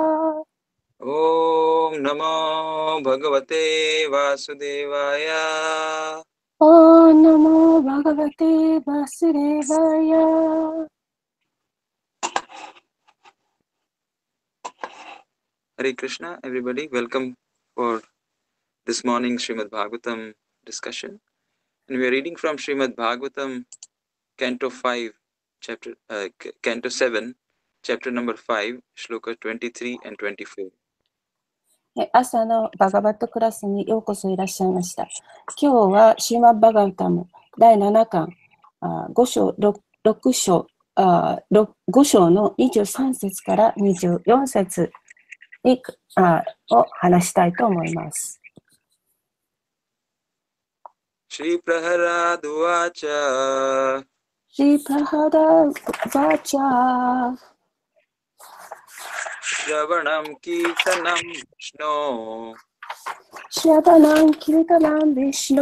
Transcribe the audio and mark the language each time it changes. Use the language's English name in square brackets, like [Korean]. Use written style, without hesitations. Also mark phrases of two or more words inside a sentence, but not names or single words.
[Sanskrit] ॐ नमो भगवते वासुदेवाय. ॐ नमो भगवते वासुदेवाय. हरे कृष्ण, [English] everybody. Welcome for this morning's Srimad Bhagavatam discussion. And we are reading from Srimad Bhagavatam, Canto 5, Canto 7, Chapter number 5, Shloka 23 and 24. [Japanese] 朝のバガバットクラスにようこそいらっしゃいました。今日はシーマッバガウタム第7巻5章の23節から24節を話したいと思います。 [Sanskrit] श्री प्रह्लाद वाच श्री प्रह्लाद वाच श्रवणं कीर्तनं विष्णु श्रवणं कीर्तनं विष्णु